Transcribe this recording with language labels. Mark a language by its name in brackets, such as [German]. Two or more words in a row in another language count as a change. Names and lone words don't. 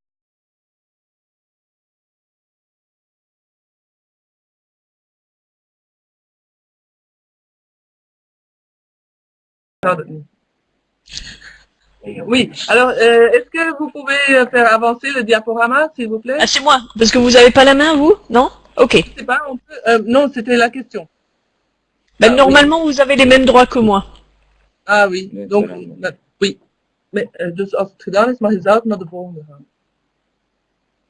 [French] Oui. Alors, est-ce que vous pouvez faire avancer le diaporama, s'il vous plaît? Ah, c'est moi. Parce que vous avez pas la main, vous? Non? Ok. Je sais pas, on peut. Non, c'était la question. Ben, Ah, oui. normalement, vous avez les mêmes droits que moi. Ah oui. Donc, oui. [Dutch] Mais dus als het gedaan is, mag je zelf naar de volgende gaan.